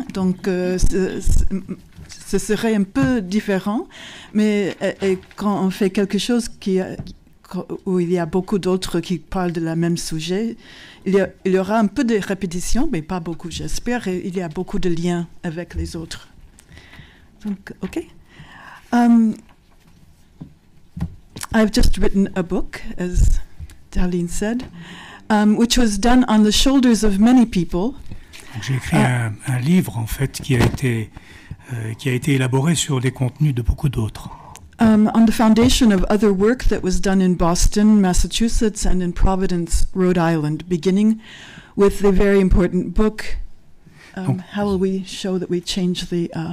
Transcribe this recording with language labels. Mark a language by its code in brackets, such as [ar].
[fr] Donc, ce serait un peu différent. Mais quand on fait quelque chose où il y a beaucoup d'autres qui parlent de la même sujet, il y aura un peu de répétition, mais pas beaucoup, j'espère. Et il y a beaucoup de liens avec les autres. Donc, OK. [en] I've just written a book, as Darlene said. Which was done on the shoulders of many people. [fr] J'ai écrit un livre en fait qui a été élaboré sur les contenus de beaucoup d'autres. [en] On the foundation of other work that was done in Boston, Massachusetts, and in Providence, Rhode Island, beginning with the very important book. How will we show that we change the?